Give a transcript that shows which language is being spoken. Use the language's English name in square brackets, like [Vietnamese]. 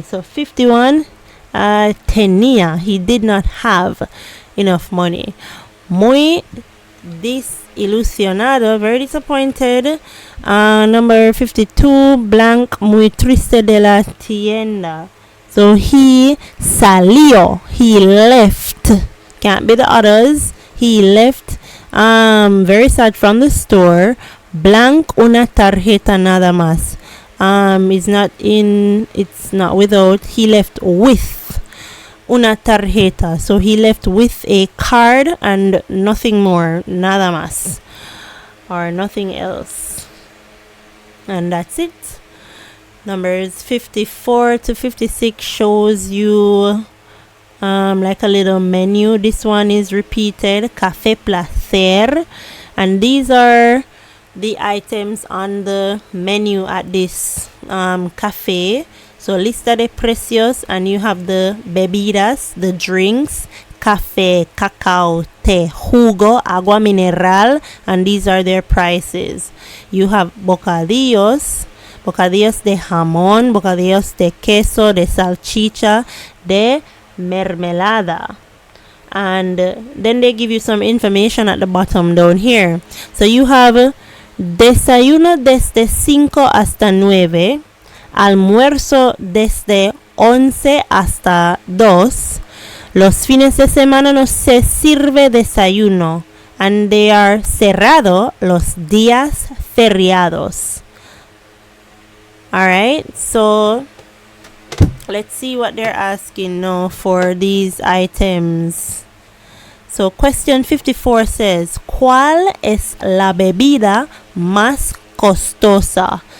[English] So 51 tenía, he did not have enough money. [Spanish] Muy desilusionado, [English] very disappointed. Number 52, [Spanish] blank, muy triste de la tienda. [English] So he salió, he left. Can't be the others. He left, very sad, from the store. [Spanish] Blank, una tarjeta nada más. [English] It's not without. He left with [Spanish] una tarjeta. [English] So he left with a card and nothing more, [Spanish] nada más, [English] or nothing else. And that's it. Numbers 54 to 56 shows you like a little menu. This one is repeated, Café Placer, and these are the items on the menu at this cafe. So [Spanish] lista de precios, [English] and you have the bebidas, the drinks, café, cacao, té, jugo, agua mineral, and these are their prices. You have [Spanish] bocadillos de jamón, bocadillos de queso, de salchicha, de mermelada. [English] And then they give you some information at the bottom down here. So you have [Spanish] desayuno desde 5 hasta 9, almuerzo desde 11 hasta 2. Los fines de semana no se sirve desayuno, [English] and they are [Spanish] cerrado los días feriados. [English] Alright, so let's see what they're asking now for these items. So question 54 says, [Spanish] ¿cuál es la bebida más costosa?